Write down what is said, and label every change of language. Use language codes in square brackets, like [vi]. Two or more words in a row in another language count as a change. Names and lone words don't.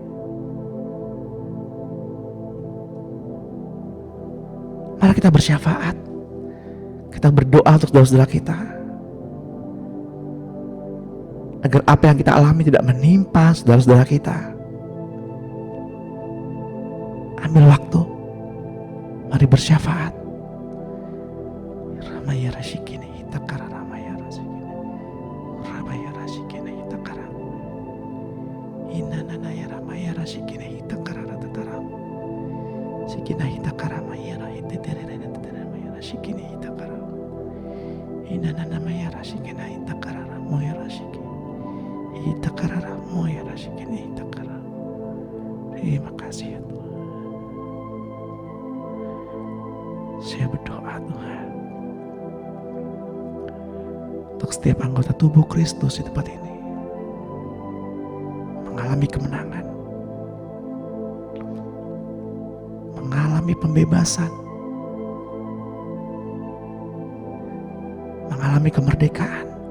[id] Mari kita bersyafaat, kita berdoa untuk saudara-saudara kita, agar apa yang kita alami tidak menimpa saudara-saudara kita. Ambil waktu, mari bersyafaat. Ramaya rasyikini hitakara, ramaya rasyikini, ramaya rasyikini hitakara, inananaya ramaya rasyikini hitakara ratataram, sikina hitakara maya rahiteterere teteramaya rasyikini hitakara, inananamaya rasyikina hitakara ramaya rasyikini hitakara ramaya rasyikini hitakara. Terima kasih ya Tuhan. kami berdoa Tuhan, untuk setiap anggota tubuh Kristus di tempat ini mengalami kemenangan, mengalami pembebasan, mengalami kemerdekaan.